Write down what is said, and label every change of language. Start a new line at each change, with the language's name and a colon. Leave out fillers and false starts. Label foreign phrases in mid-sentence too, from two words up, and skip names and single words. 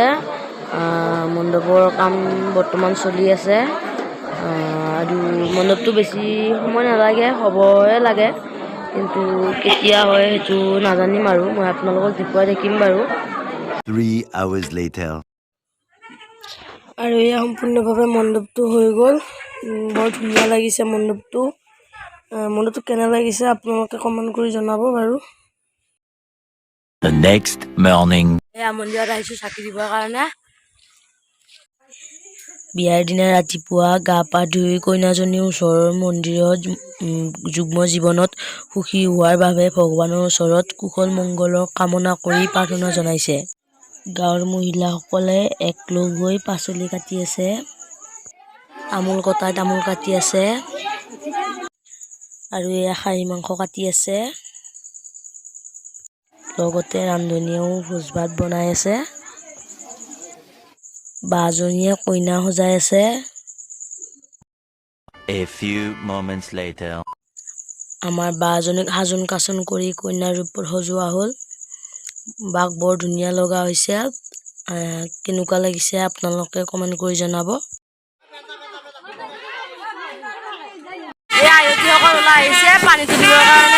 Assamese: মণ্ডপৰ কাম বৰ্তমান চলি আছে আৰু মণ্ডপটো বেছি সময় নালাগে, হ'বহে লাগে, কিন্তু কেতিয়া হয় সেইটো নাজানিম আৰু মই আপোনালোকক দেখুৱাই থাকিম বাৰু।
English: 3 hours later.
Assamese: আৰু এয়া সম্পূৰ্ণভাৱে মণ্ডপটো হৈ গ'ল। বৰ ধুনীয়া লাগিছে মণ্ডপটো। মণ্ডপটো কেনে লাগিছে আপোনালোকে কমেণ্ট কৰি জনাব বাৰু।
English: The next morning.
Assamese: এয়া মন্দিৰত আহিছোঁ চাকি দিবৰ কাৰণে। বিয়াৰ দিনা ৰাতিপুৱা গা পা ধুই কইনাজনী ওচৰৰ মন্দিৰত যুগ্ম জীৱনত সুখী হোৱাৰ বাবে ভগৱানৰ ওচৰত কুশল মংগলৰ কামনা কৰি প্ৰাৰ্থনা জনাইছে। গাঁৱৰ মহিলাসকলে একলগ হৈ পাচলি কাটি আছে, তামোল কটাই তামোল কাটি আছে আৰু এয়া খাহী মাংস কাটি আছে। লগতে ৰান্ধনীয়েও ভোজ ভাত বনাই আছে। বাজনীয়ে কইনা সজাই আছে।
English: A few moments later.
Assamese: আমাৰ বাজনীক সাজোন কাচোন কৰি কইনাৰ ৰূপত সজোৱা হ'ল। বাক বৰ ধুনীয়া লগা হৈছে। কেনেকুৱা লাগিছে আপোনালোকে কমেণ্ট কৰি জনাব। আয়তীসকল ওলাই আহিছে পানী তুলিবৰ কাৰণে।